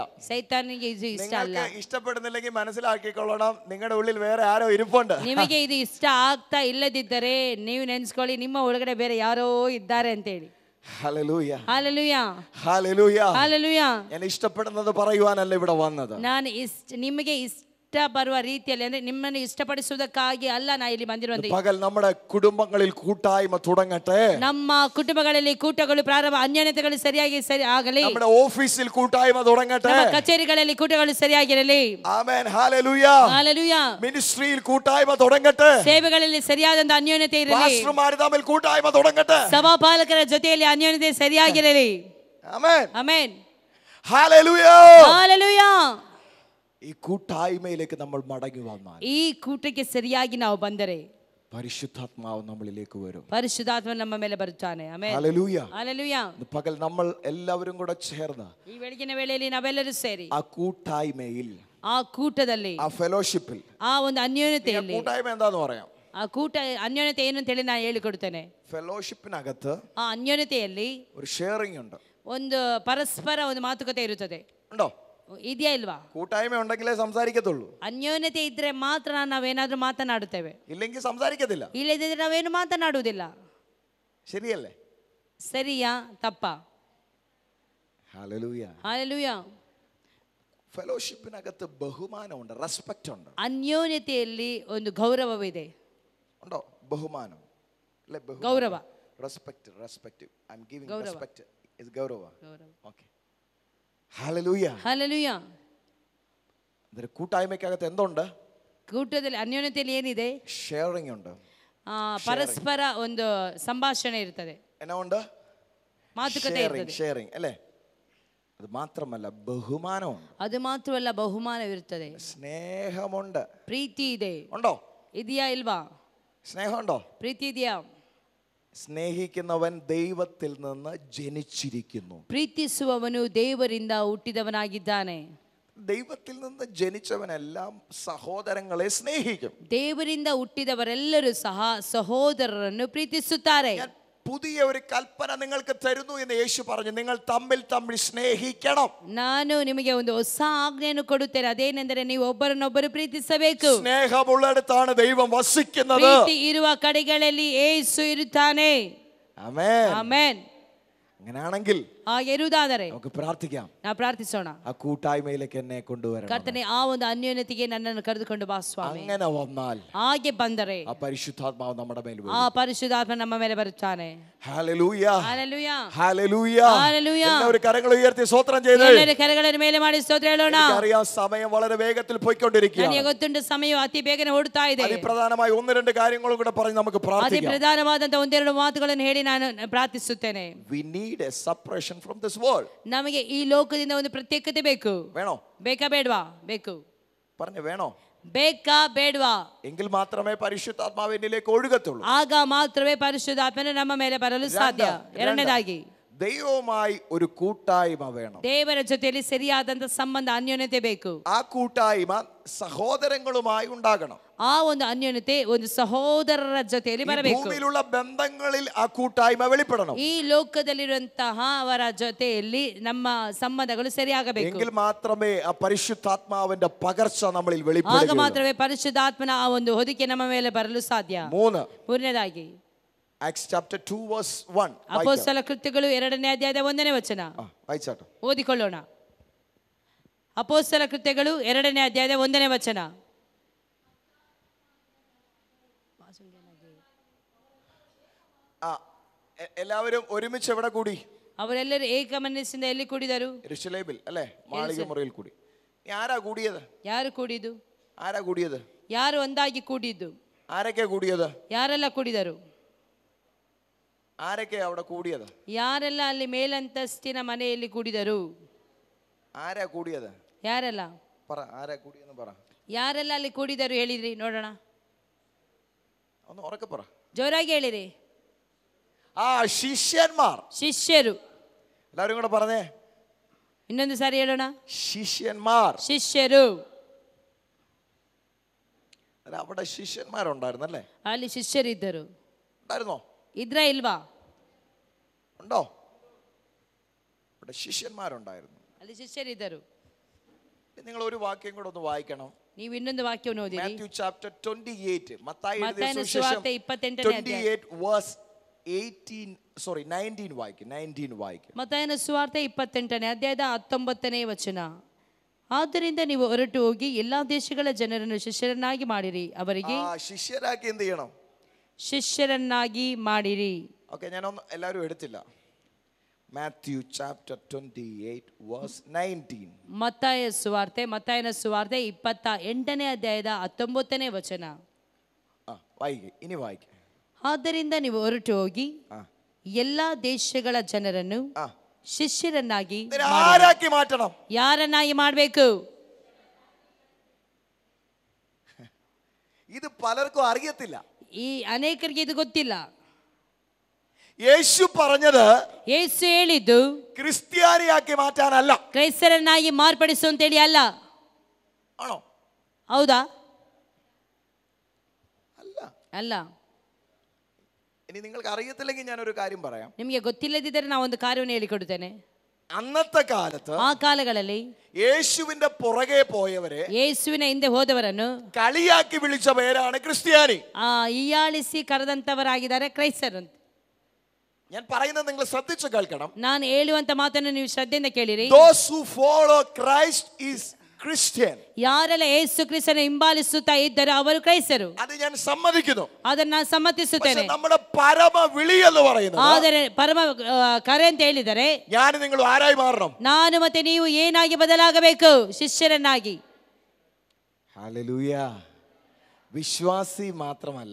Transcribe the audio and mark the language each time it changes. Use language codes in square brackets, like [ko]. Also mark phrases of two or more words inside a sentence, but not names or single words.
[kn] ಸೈತಾನಿಗೆ ಇದು ಇಷ್ಟ ಅಲ್ಲ. [ml] നിങ്ങൾക്ക് ഇഷ്ടപ്പെടുന്നില്ലെങ്കിൽ മനസ്സിലാക്കിക്കൊള്ളണം, നിങ്ങളുടെ ഉള്ളിൽ വേറെ ആരോ ഇരിപ്പുണ്ട്. [kn] ನಿಮಗೆ ಇದು ಇಷ್ಟ ಆಗ್ತಾ ಇಲ್ಲದಿದ್ದರೆ ನೀವು ನೆನೆಸ್ಕೊಳ್ಳಿ, ನಿಮ್ಮ ಒಳಗಡೆ ಬೇರೆ ಯಾರೋ ಇದ್ದಾರೆ ಅಂತೇಳಿ. [ml] ഹല്ലേലൂയ, [kn] ಹಾಲೆಲೂಯ, [ml] ഹല്ലേലൂയ. [kn] ಹಾಲೆಲೂಯ. [ml] ഞാൻ ഇഷ്ടപ്പെടുന്നത് പറയുവാനല്ല ഇവിടെ വന്നത്. [kn] ನಾನು ನಿಮಗೆ ಇಷ್ಟ ಬರುವ ರೀತಿಯಲ್ಲಿ, ಅಂದ್ರೆ ನಿಮ್ಮನ್ನು ಇಷ್ಟಪಡಿಸುವುದಕ್ಕಾಗಿ ಅಲ್ಲ ನಾ ಇಲ್ಲಿ ಬಂದಿರುವಂತೆ. [ml] പകൽ നമ്മുടെ കുടുംബങ്ങളിൽ കൂട്ടായ്മ തുടങ്ങട്ടെ. [kn] ನಮ್ಮ ಕುಟುಂಬಗಳಲ್ಲಿ ಕೂಟಗಳು ಪ್ರಾರಂಭ, ಅನ್ಯೋನ್ಯತೆಗಳು ಸರಿಯಾಗಿ ಆಗಲಿ. [ml] നമ്മുടെ ഓഫീസിൽ കൂട്ടായ്മ തുടങ്ങട്ടെ. [kn] ನಮ್ಮ ಕಚೇರಿಗಳಲ್ಲಿ ಕೂಟಗಳು ಸರಿಯಾಗಿರಲಿ. [ml] ആമേൻ, ഹല്ലേലൂയ. [kn] ಹಾಲೆಲೂಯ. [ml] മിനിസ്ട്രിയിൽ കൂട്ടായ്മ തുടങ്ങട്ടെ. [kn] ಸೇವೆಗಳಲ್ಲಿ ಸರಿಯಾದಂತ ಅನ್ಯೋನ್ಯತೆ ಇರಲಿ. [ml] പാസ്റ്റർമാർ തമ്മിൽ കൂട്ടായ്മ തുടങ്ങട്ടെ. [kn] ಸಭಾಪಾಲಕರ ಜೊತೆಯಲ್ಲಿ ಅನ್ಯೋನ್ಯತೆ ಸರಿಯಾಗಿರಲಿ. [ml] ആമേൻ, [kn] ಆಮೆನ್, [ml] ഹല്ലേലൂയ. [kn] ಹಾಲೆಲೂಯ. [ml] ഈ കൂട്ടായ്മയിലേക്ക് നമ്മൾ മടങ്ങി വന്നാൽ, [kn] ಈ ಕೂಟಕ್ಕೆ ಸರಿಯಾಗಿ ನಾವು ಬಂದರೆ [ml] പരിശുദ്ധാത്മാവ് നമ്മളിലേക്ക് വരും. [kn] ಪರಿಶುದ್ಧಾತ್ಮ ನಮ್ಮ ಮೇಲೆ ಬರುತ್ತಾನೆ. ಆಮೆನ್, [ml] ഹല്ലേലൂയ. [kn] ಹಾಲೆಲೂಯ. [ml] പകൽ നമ്മൾ എല്ലാവരും കൂടെ ചേർന്ന് [kn] ಈ ಬೆಳಗಿನ ವೇಳೆಯಲ್ಲಿ ನಾವೆಲ್ಲರೂ ಸೇರಿ [ml] ആ കൂട്ടായ്മയിൽ, [kn] ಆ ಕೂಟದಲ್ಲಿ, [ml] ആ ഫെലോഷിപ്പിൽ, [kn] ಆ ಒಂದು ಅನ್ಯೋನ್ಯತೆಯಲ್ಲಿ, [ml] കൂട്ടായ്മ എന്താന്ന് പറയാം? [kn] ಆ ಕೂಟ ಅನ್ಯೋನ್ಯತೆ ಏನು ಅಂತ ಹೇಳಿ ನಾನು ಹೇಳಿಕೊಡ್ತೇನೆ. [ml] ഫെലോഷിപ്പിനകത്ത് [kn] ಆ ಅನ್ಯೋನ್ಯತೆಯಲ್ಲಿ [ml] ഒരു ഷെയറിംഗ് ഉണ്ട്. [kn] ಒಂದು ಪರಸ್ಪರ ಒಂದು ಮಾತುಕತೆ ಇರುತ್ತದೆ. [ml] ഉണ്ടോ? [kn] ಇದೆಯಾ ಇಲ್ವಾ? [ml] കൂട്ടായ്മ ഉണ്ടെങ്കിലേ സംസാരിക്കത്തുള്ളൂ. [kn] ಅನ್ಯೋನ್ಯತೆ ಇದ್ರೆ ಮಾತ್ರ ನಾವೇನಾದ್ರೂ ಮಾತನಾಡುತ್ತೇವೆ, [ml] ഇല്ലെങ്കിൽ സംസാരിക്കത്തില്ല. [kn] ಇಲ್ಲದಿದ್ರೆ ನಾವೇನು ಮಾತನಾಡುವುದಿಲ್ಲ. [ml] ശരിയല്ലേ? [kn] ಸರಿಯಾ ತಪ್ಪಾ? [ml] ഹല്ലേലൂയ. [kn] ಹಾಲೆಲೂಯ. [ml] ഫെലോഷിപ്പിനകത്ത് ബഹുമാനമുണ്ട്, റെസ്പെക്റ്റ് ഉണ്ട്. [kn] ಅನ್ಯೋನ್ಯತೆಯಲ್ಲಿ ಒಂದು ಗೌರವವಿದೆ. [ml] ഉണ്ടോ? ബഹുമാനം അല്ലേ? [kn] ಗೌರವ, [en] respect, respect. I am giving [kn] ಗೌರವ. [en] respect is gaurava. okay, hallelujah. [kn] ಹಾಲೆಲೂಯ. [ml] ಅಂದ್ರೆ കൂട്ടായ്മയ്ക്കകത്ത് എന്തുണ്ട്? [kn] ಕೂಟದಲ್ಲಿ ಅನ್ಯೋನ್ಯತೆಯಲ್ಲಿ ಏನಿದೆ? [ml] ഷെയറിംഗ് ഉണ്ട്. [kn] ಪರಸ್ಪರ ಒಂದು ಸಂಭಾಷಣೆ ಇರ್ತದೆ, [ml] എന്നാ ഉണ്ട്? [kn] ಮಾತುಕತೆ ಇರ್ತದೆ. [ml] ഷെയറിംഗ് അല്ലേ? അത് മാത്രമല്ല, ബഹുമാനമുണ്ട്. [kn] ಅದು ಮಾತ್ರವಲ್ಲ, ಬಹುಮಾನವಿರುತ್ತದೆ, [ml] സ്നേഹമുണ്ട്. [kn] ಪ್ರೀತಿ ಇದೆ. [ml] ഉണ്ടോ? [kn] ಇದೆಯಾ ಇಲ್ವಾ? [ml] സ്നേഹമുണ്ടോ? [kn] ಪ್ರೀತಿ ಇದೆಯಾ? [ml] സ്നേഹിക്കുന്നവൻ ദൈവത്തിൽ നിന്ന് ജനിച്ചിരിക്കുന്നു. [kn] ಪ್ರೀತಿಸುವವನು ದೇವರಿಂದ ಹುಟ್ಟಿದವನಾಗಿದ್ದಾನೆ. [ml] ദൈവത്തിൽ നിന്ന് ജനിച്ചവനെല്ലാം സഹോദരങ്ങളെ സ്നേഹിക്കും. [kn] ದೇವರಿಂದ ಹುಟ್ಟಿದವರೆಲ್ಲರೂ ಸಹ ಸಹೋದರರನ್ನು ಪ್ರೀತಿಸುತ್ತಾರೆ. [ml] പുതിയ ഒരു കൽപ്പന നിങ്ങൾക്ക് തരുന്നു എന്ന് യേശു പറഞ്ഞു, നിങ്ങൾ തമ്മിൽ തമ്മിൽ സ്നേഹിക്കണം. [kn] ನಾನು ನಿಮಗೆ ಒಂದು ಹೊಸ ಆಜ್ಞೆಯನ್ನು ಕೊಡುತ್ತೇನೆ, ಅದೇನೆಂದರೆ ನೀವು ಒಬ್ಬರನ್ನೊಬ್ಬರು ಪ್ರೀತಿಸಬೇಕು. [ml] സ്നേഹമുള്ളിടത്താണ് ദൈവം വസിക്കുന്നത്. [kn] ಪ್ರೀತಿ ಇರುವ ಕಡೆಗಳಲ್ಲಿ ಯೇಸು ಇರುತ್ತಾನೆ. [ml] ആമേൻ. [kn] ಆಮೆನ್. [ml] അങ്ങനെയാണെങ്കിൽ [kn] ಹಾಗೆ ಇರುವುದಾದರೆ [ml] നമുക്ക് പ്രാർത്ഥിക്കാം. [kn] ನಾವು ಪ್ರಾರ್ಥಿಸೋಣ. [ml] ആ കൂട്ടായ്മയിലേക്ക് എന്നെ കൊണ്ടുവരണം. [kn] ಕರ್ತನೆ, ಆ ಒಂದು ಅನ್ಯೋನ್ಯತೆಗೆ ನನ್ನನ್ನು ಕರೆದುಕೊಂಡು ಬಾ ಸ್ವಾಮಿ. [ml] അങ്ങനെ വന്നാൽ [kn] ಹಾಗೆ ಬಂದರೆ [ml] ആ പരിശുദ്ധാത്മാവ് നമ്മുടെ മേൽ വരും. [kn] ಆ ಪರಿಶುದ್ಧಾತ್ಮ ನಮ್ಮ ಮೇಲೆ ಬರುತ್ತಾನೆ. [ml] ഹല്ലേലൂയ, [kn] ಹಲ್ಲೆಲೂಯಾ, [ml] ഹല്ലേലൂയ. ഹല്ലേലൂയ. എല്ലാവരും കരങ്ങൾ ഉയർത്തി സ്തോത്രം ചെയ്ത് [kn] ಎಲ್ಲರೂ ಕರಗಳನ್ನು ಮೇಲೆ ಮಾಡಿ ಸ್ತೋತ್ರ ಹೇಳೋಣ. [ml] അറിയാം, സമയം വളരെ വേഗത്തിൽ പോയിക്കൊണ്ടിരിക്കുകയാണ്. [kn] ನನಗೆ ಗೊತ್ತುಂಟು, ಸಮಯ ಅತಿ ಬೇಗನೆ ಓಡುತ್ತಾ ಇದೆ. [ml] അതിപ്രധാനമായി ഒന്ന് രണ്ട് കാര്യങ്ങളും കൂടെ പറഞ്ഞ് നമുക്ക് [kn] ಅತಿ [ml] പ്രാർത്ഥിക്കാം. [kn] ಪ್ರಧಾನವಾದಂತ ಒಂದೆರಡು ಮಾತುಗಳನ್ನು ಹೇಳಿ ನಾನು ಪ್ರಾರ್ಥಿಸುತ್ತೇನೆ. [en] We need a separation from this world. [kn] ನಮಗೆ ಈ ಲೋಕದಿಂದ ಒಂದು ಪ್ರತ್ಯೇಕತೆ ಬೇಕು. [ml] വേണോ? [kn] ಬೇಕಾ ಬೇಡವಾ? ಬೇಕು. [ml] പറഞ്ഞു വേണോ? [kn] ಬೇಕಾ ಬೇಡವಾ? [ml] എങ്കിൽ മാത്രമേ പരിശുദ്ധാത്മാവ് എന്നിലേക്ക് ഒഴുകത്തുള്ളൂ. [kn] ಆಗ ಮಾತ್ರವೇ ಪರಿಶುದ್ಧಾತ್ಮನು ನಮ್ಮ ಮೇಲೆ ಬರಲು ಸಾಧ್ಯ. ಎರಡನೇದಾಗಿ [ml] ദൈവവുമായി ഒരു കൂട്ടായ്മ വേണം. [kn] ದೇವರ ಜೊತೆಯಲ್ಲಿ ಸರಿಯಾದಂತ ಸಂಬಂಧ, ಅನ್ಯೋನ್ಯತೆ ಬೇಕು. [ml] ആ കൂട്ടായ്മ സഹോദരങ്ങളുമായി ഉണ്ടാകണം. [kn] ಆ ಒಂದು ಅನ್ಯೋನ್ಯತೆ ಒಂದು ಸಹೋದರರ ಜೊತೆಯಲ್ಲಿ ಬರಬೇಕು. [ml] ഭൂമിയിലുള്ള ബന്ധങ്ങളിൽ ആ കൂട്ടായ്മ വെളിപ്പെടണം. [kn] ಈ ಲೋಕದಲ್ಲಿರುವಂತಹ ಅವರ ಜೊತೆಯಲ್ಲಿ ನಮ್ಮ ಸಂಬಂಧಗಳು ಸರಿಯಾಗಬೇಕು. [ml] എങ്കിൽ മാത്രമേ ആ പരിശുദ്ധാത്മാവിന്റെ പകർച്ച നമ്മളിൽ [kn] ಆಗ [ml] വെളിപ്പെടുകയുള്ളൂ. [kn] ಮಾತ್ರವೇ ಪರಿಶುದ್ಧಾತ್ಮನ ಆ ಒಂದು ಹೊದಿಕೆ ನಮ್ಮ ಮೇಲೆ ಬರಲು ಸಾಧ್ಯ. ಮೂರನೇದಾಗಿ [en] Acts chapter 2 verse 1. [kn] ಅಪೊಸ್ತಲ ಕೃತ್ಯಗಳು 2ನೇ ಅಧ್ಯಾಯದ 1ನೇ ವಚನ [ml] വായിച്ചാട്ടോ. [kn] ಓದಿಕೊಳ್ಳೋಣ. ಅಪೊಸ್ತಲ ಕೃತ್ಯಗಳು 2ನೇ ಅಧ್ಯಾಯದ 1ನೇ ವಚನ. [ml] എല്ലാവരും ഒരുമിച്ച് എവിടെ കൂടി? [kn] ಅವರೆಲ್ಲರೂ ಏಕ ಮನಸ್ಸಿಂದ ಎಲ್ಲಿ ಕೂಡಿದರು? [ml] യെരൂശലേമിൽ അല്ലേ? മാളിക മുറിയിൽ കൂടി. ആരാ കൂടിയത്? [kn] ಯಾರು ಕೂಡಿದ್ದು? [ml] ആരാ കൂടിയത്? [kn] ಯಾರು ಒಂದಾಗಿ ಕೂಡಿದ್ದು? [ml] ആരൊക്കെ കൂടിയത്? [kn] ಯಾರೆಲ್ಲ ಕೂಡಿದರು? [ml] ആരൊക്കെ അവിടെ കൂടിയത്? [kn] ಯಾರೆಲ್ಲ ಅಲ್ಲಿ ಮೇಲಂತಸ್ತಿನ ಮನೆಯಲ್ಲಿ ಕೂಡಿದರು? [ml] ആരാ കൂടിയത്? [kn] ಯಾರೆಲ್ಲ? [ml] പറ, ആരാ കൂടിയെന്ന് പറ. [kn] ಯಾರೆಲ್ಲ ಅಲ್ಲಿ ಕೂಡಿದರು ಹೇಳಿದ್ರಿ ನೋಡೋಣ. [ml] ഒന്ന് ഉറക്കെ പറ. [kn] ಜೋರಾಗಿ ಹೇಳಿರಿ. [ml] ആ ശിഷ്യന്മാർ. [kn] ಶಿಷ್ಯರು. [ml] എല്ലാവരും കൂടെ പറഞ്ഞേ. [kn] ಇನ್ನೊಂದು ಸಾರಿ ಹೇಳೋಣ. [ml] ശിഷ്യന്മാർ. [kn] ಶಿಷ್ಯರು. [ml] അവിടെ ശിഷ്യന്മാരുണ്ടായിരുന്നല്ലേ? [kn] ಅಲ್ಲಿ ಶಿಷ್ಯರಿದ್ದರು. [ml] ഉണ്ടായിരുന്നോ? [kn] ಇದ್ರ ಇಲ್ವಾ? [ml] ഉണ്ടോ? ഇവിടെ ശിഷ്യന്മാരുണ്ടായിരുന്നു. [kn] ಅಲ್ಲಿ ಶಿಷ್ಯರಿದ್ದರು. [ml] നിങ്ങൾ ഒരു വാക്യം കൂടെ ഒന്ന് വായിക്കണം. [kn] ನೀವು ಇನ್ನೊಂದು ವಾಕ್ಯವನ್ನು ಓದಿರಿ. [en] Matthew chapter 28. [ml] മത്തായി എഴുതിയ [kn] ಮತ್ತಾಯನ [ml] സുവിശേഷം [kn] ಸುವಾರ್ತೆ 28ನೇ ಅಧ್ಯಾಯ. [ml] 28 verse 19 വായിക്കും. [kn] ಮತ್ತಾಯನ ಸುವಾರ್ತೆ 28ನೇ ಅಧ್ಯಾಯದ 19ನೇ ವಚನ. ಆದ್ದರಿಂದ ನೀವು ಹೊರಟು ಹೋಗಿ ಎಲ್ಲಾ ದೇಶಗಳ ಜನರನ್ನು ಶಿಷ್ಯರನ್ನಾಗಿ ಮಾಡಿರಿ, ಅವರಿಗೆ [ml] ಶಿಷ್ಯರಾക്കി എന്ത് ചെയ്യണം? [kn] ಶಿಷ್ಯರನ್ನಾಗಿ ಮಾಡಿರಿ. [ml] ഓക്കെ, ഞാനൊന്നും എല്ലാവരും എടുത്തില്ല. [en] Matthew chapter 28 verse 19. [kn] ಮತ್ತಾಯನ ಸುವಾರ್ತೆ 28ನೇ ಅಧ್ಯಾಯದ 19ನೇ ವಚನ. [ml] ഇനി വായിക്കും. [kn] ಆದ್ದರಿಂದ ನೀವು ಹೊರಟು ಹೋಗಿ ಎಲ್ಲಾ ದೇಶಗಳ ಜನರನ್ನು ಶಿಷ್ಯರನ್ನಾಗಿ [ml] ആരാക്കി മാറ്റണം? [kn] ಯಾರನ್ನಾಗಿ ಮಾಡಬೇಕು? [ml] ഇത് പലർക്കും അറിയത്തില്ല. [kn] ಈ ಅನೇಕರಿಗೆ ಇದು ಗೊತ್ತಿಲ್ಲ. [ml] യേശു പറഞ്ഞത് [kn] ಯೇಸು ಹೇಳಿದ್ದು [ml] ക്രിസ്ത്യാനിയാക്കി മാറ്റാനല്ല. [kn] ಕ್ರೈಸ್ತರನ್ನಾಗಿ ಮಾರ್ಪಡಿಸು ಅಂತೇಳಿ ಅಲ್ಲ. [ml] ആണോ? [kn] ಹೌದಾ? [ml] അല്ല. [kn] ಅಲ್ಲ. [ml] ഇനി നിങ്ങൾക്ക് അറിയത്തില്ലെങ്കിൽ ഞാനൊരു കാര്യം പറയാം. [kn] ನಿಮಗೆ ಗೊತ್ತಿಲ್ಲದಿದ್ದರೆ ನಾವು ಒಂದು ಕಾರ್ಯವನ್ನು ಹೇಳಿಕೊಡುತ್ತೇನೆ. [ml] അന്നത്തെ കാലത്ത് [kn] ಆ ಕಾಲಗಳಲ್ಲಿ [ml] യേശുവിന്റെ പുറകെ പോയവരെ, [kn] ಯೇಸುವಿನ ಹಿಂದೆ ಹೋದವರನ್ನು [ml] കളിയാക്കി വിളിച്ച പേരാണ് ക്രിസ്ത്യാനി. [kn] ಹೀಯಾಳಿಸಿ ಕರೆದಂತವರಾಗಿದ್ದಾರೆ ಕ್ರೈಸ್ತರು. [ml] ഞാൻ പറയുന്നത് നിങ്ങൾ ശ്രദ്ധിച്ചു കേൾക്കണം. [kn] ನಾನು ಹೇಳುವಂತ ಮಾತನ್ನು ನೀವು ಶ್ರದ್ಧೆಯಿಂದ ಕೇಳಿರಿ. [en] Those who follow Christ is Christian. [kn] ಯಾರೆಲ್ಲ ಯೇಸು ಕ್ರಿಸ್ತನ ಹಿಂಬಾಲಿಸುತ್ತಾ ಇದ್ದಾರೋ ಅವರು ಕ್ರೈಸ್ತರು. [ml] അത് ഞാൻ സമ്മതിക്കുന്നു. [kn] ಅದನ್ನ ನಾನು ಸಮ್ಮತಿಸುತ್ತೇನೆ. [ml] നമ്മുടെ പരമ വിളി എന്ന് പറയുന്നത്, [kn] ಆದರೆ ಪರಮ ಕರೆ ಅಂತ ಹೇಳಿದರೆ [ml] ഞാൻ നിങ്ങൾ ആരായി മാറണം? [kn] ನಾನು ಮತ್ತೆ ನೀವು ಏನಾಗಿ ಬದಲಾಗಬೇಕು? ಶಿಷ್ಯರನ್ನಾಗಿ. [ml] ഹല്ലേലൂയ. വിശ്വാസി മാത്രമല്ല,